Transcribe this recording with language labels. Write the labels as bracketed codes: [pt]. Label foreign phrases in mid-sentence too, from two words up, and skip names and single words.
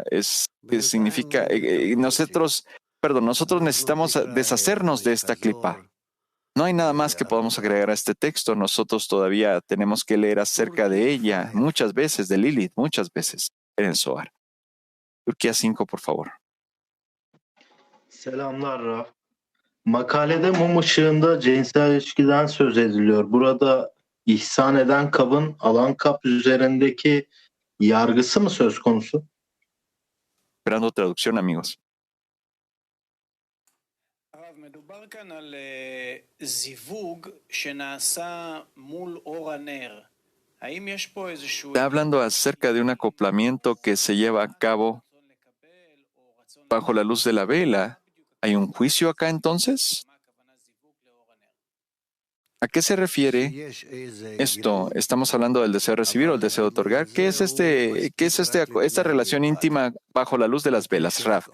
[es] Que significa, nosotros necesitamos deshacernos de esta clipa. No hay nada más que podamos agregar a este texto. Nosotros todavía tenemos que leer acerca de ella muchas veces, de Lilith, muchas veces en el Zohar. Turquía 5, por favor. [tr] Selamlar Raf. Makalede mum ışığında cinsel ilişkiden söz ediliyor. Burada ihsan eden kabın alan kap üzerindeki yargısı mı söz konusu? [es] Esperando traducción, amigos. [he] מדובר כאן על זיווג שנעשה מול אור הנר. האם יש פה איזשהו... [es] Está hablando acerca de un acoplamiento que se lleva a cabo bajo la luz de la vela. ¿Hay un juicio acá entonces? ¿A qué se refiere esto? ¿Estamos hablando del deseo de recibir o el deseo de otorgar? ¿Qué es esta relación íntima bajo la luz de las velas, Raf?